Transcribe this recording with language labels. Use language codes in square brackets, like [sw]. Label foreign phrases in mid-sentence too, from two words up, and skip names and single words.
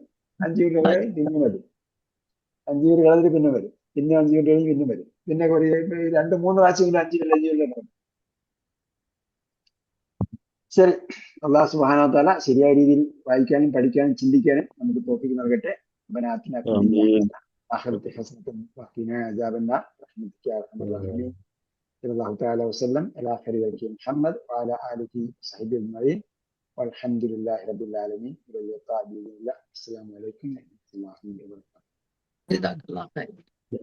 [ml] 5 മിനിറ്റ് കഴിഞ്ഞ് പിന്നെ വരും, 5 മിനിറ്റ് കളഞ്ഞിട്ട് പിന്നെ വരും, പിന്നെ 5 മിനിറ്റ് കഴിഞ്ഞ് പിന്നെ വരും, പിന്നെ 2-3 പ്രാവശ്യം 5 മിനിറ്റ്. ശരി, [ar] الله سبحانه وتعالى [ml] ശരിയായ രീതിയിൽ വായിക്കാനും പഠിക്കാനും ചിന്തിക്കാനും നമുക്ക് തോഫീക്ക് നൽകട്ടെ. [ar] الله تعالى وسلم على خير خلقه محمد وعلى آله وصحبه أجمعين والحمد لله رب العالمين. إلى اللقاء بإذن الله. السلام عليكم ورحمة الله وبركاته.